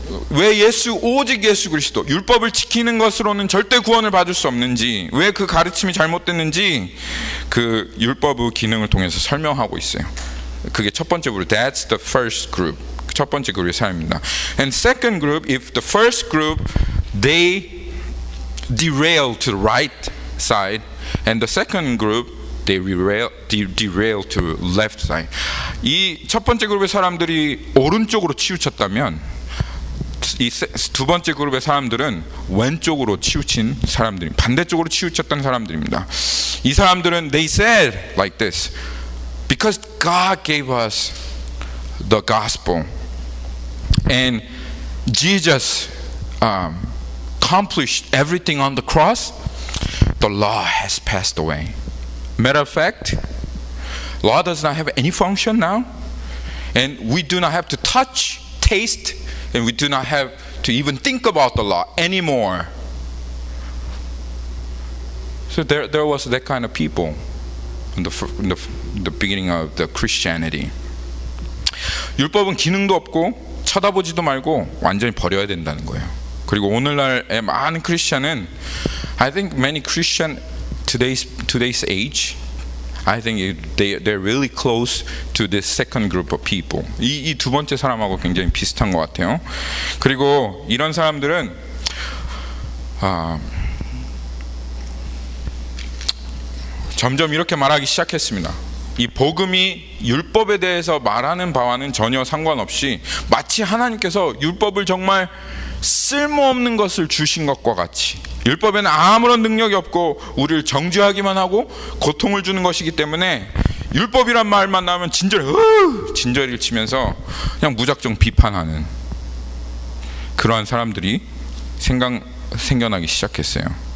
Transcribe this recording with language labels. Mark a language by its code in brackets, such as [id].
[ko] 왜 오직 예수 그리스도 율법을 지키는 것으로는 절대 구원을 받을 수 없는지, 왜 그 가르침이 잘못됐는지 그 율법의 기능을 통해서 설명하고 있어요. 그게 첫 번째 그룹. [en] That's the first group. [ko] 첫 번째 그룹의 사람입니다. [en] And second group, if the first group they derail to the right side, and the second group they derail to left side. [ko] 이 첫 번째 그룹의 사람들이 오른쪽으로 치우쳤다면 이 두 번째 그룹의 사람들은 왼쪽으로 치우친 사람들입니다. 반대쪽으로 치우쳤던 사람들입니다. 이 사람들은 [en] they said like this. because God gave us the gospel and Jesus accomplished everything on the cross, the law has passed away. Matter of fact, law does not have any function now, and we do not have to touch, taste, and we do not have to even think about the law anymore. So there was that kind of people in the beginning of the Christianity. [ko] 율법은 기능도 없고 쳐다보지도 말고 완전히 버려야 된다는 거예요. 그리고 오늘날의 많은 크리스천은, [en] I think many Christian today's age, I think they're really close to this second group of people. [ko] 이 두 번째 사람하고 굉장히 비슷한 것 같아요. 그리고 이런 사람들은 점점 이렇게 말하기 시작했습니다. 이 복음이 율법에 대해서 말하는 바와는 전혀 상관없이 마치 하나님께서 율법을 정말 쓸모없는 것을 주신 것과 같이, 율법에는 아무런 능력이 없고 우리를 정죄하기만 하고 고통을 주는 것이기 때문에 율법이란 말만 나오면 진저리를 치면서 그냥 무작정 비판하는 그러한 사람들이 생겨나기 시작했어요.